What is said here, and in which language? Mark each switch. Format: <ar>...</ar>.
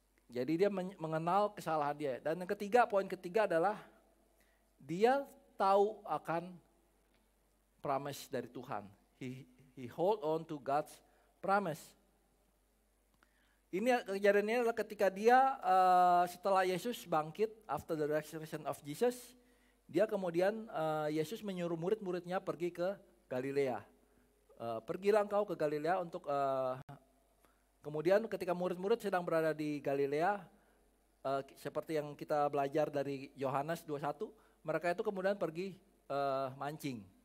<id>Jadi dia mengenal kesalahan dia. Dan yang ketiga, poin ketiga adalah dia tahu akan promise dari Tuhan.</id> <en>He hold on to God's promise.</en> <id>Ini kejadiannya adalah ketika dia setelah Yesus bangkit,</id> <en>after the resurrection of Jesus,</en> <id>dia kemudian Yesus menyuruh murid-muridnya pergi ke Galilea. Pergilah engkau ke Galilea untuk kemudian ketika murid-murid sedang berada di Galilea, seperti yang kita belajar dari Yohanes 21, mereka itu kemudian pergi mancing.</id>